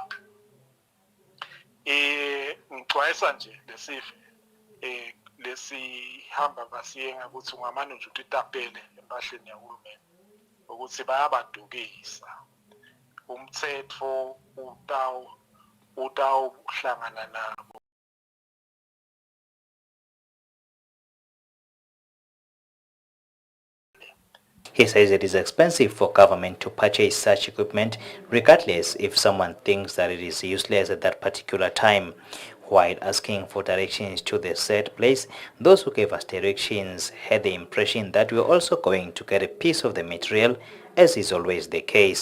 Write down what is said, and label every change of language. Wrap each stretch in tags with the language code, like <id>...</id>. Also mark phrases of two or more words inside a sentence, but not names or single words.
<ss>ngixwayisa nje lesive lesihamba basiye ngakuthi ungamane nje utitapele empahleni yahulumeni ukuthi bayabadukisa umthetho utawuhlangana nabo.</ss> <en>He says it is expensive for government to purchase such equipment, regardless if someone thinks that it is useless at that particular time. While asking for directions to the said place, those who gave us directions had the impression that we were also going to get a piece of the material, as is always the case.</en>